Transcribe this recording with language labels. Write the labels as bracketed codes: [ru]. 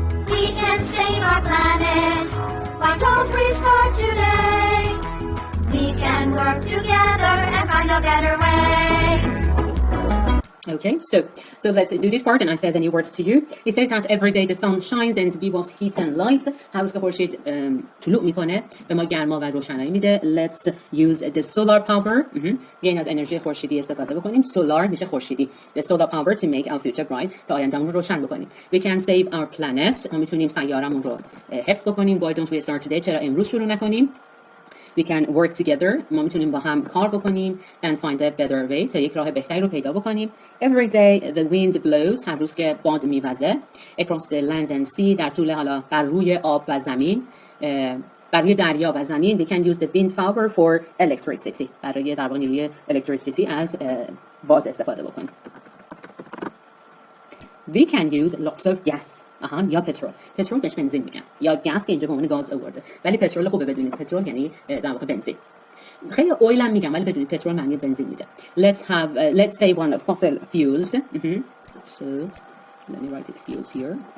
[en] We can save our planet. Why don't we start today? We can work together and find a better way. Okay, so let's do this part and I say the new words to you. It says that every day the sun shines and gives us heat and light. [fa] هر روز که خورشید طلوع میکنه به ما گرما و روشنایی میده. [en] Let's use the solar power. [fa] بیاین از انرژی خورشیدی استفاده بکنیم. solar میشه خورشیدی. [en] The solar power to make our future bright. [fa] تا آیندهمون رو روشن بکنیم. [en] We can save our planet. [fa] ما میتونیم سیارمون رو حفظ بکنیم. [en] Why don't we start today? [fa] چرا امروز شروع نکنیم؟ [en] We can work together. [fa] ما میتونیم با هم کار بکنیم [en] and find a better way. [fa] تا یک راه بهتری رو پیدا بکنیم. [en] Every day the wind blows. [fa] هر روز که باد میوزه. [en] Across the land and sea. [fa] در طول حالا بر روی آب و زمین. بر روی دریا و زمین. [en] We can use the wind power for electricity. [fa] برای در واقع نیروی electricity از باد استفاده بکنیم. We can use lots of gas. یا پترول بهش بنزین میگن یا گاز که اینجا به عنوان گاز آورده ولی پترول خوبه بدونید پترول یعنی در واقع بنزین خیلی اویل هم میگم ولی بدونید پترول معنی بنزین میده [en] let's save on fossil fuels so let me write it fuels here